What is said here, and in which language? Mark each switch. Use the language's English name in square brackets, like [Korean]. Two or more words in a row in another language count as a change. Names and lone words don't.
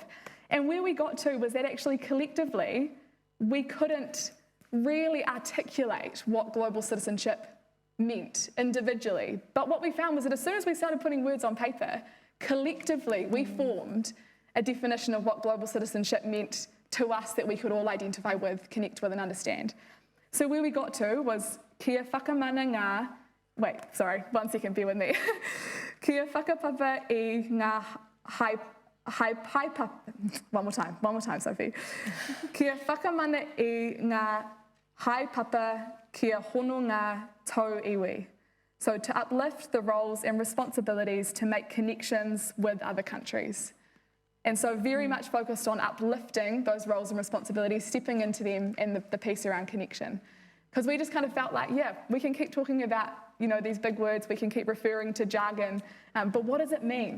[English] And where we got to was that actually collectively, we couldn't really articulate what global citizenship meant individually. But what we found was that as soon as we started putting words on paper, collectively we formed a definition of what global citizenship meant to us that we could all identify with, connect with and understand. So where we got to was [Māori] kia whakamana ngā, [English] wait, sorry, 1 second, bear with me. [Māori] Kia whakapapa I ngā [English] one more time, [Māori] Sophie. Kia whakamana I ngā haipapa kia hono ngā tau iwi. [English] So to uplift the roles and responsibilities to make connections with other countries. And so very much focused on uplifting those roles and responsibilities, stepping into them, and the piece around connection. Because we just kind of felt like, we can keep talking about, these big words, we can keep referring to jargon, but what does it mean?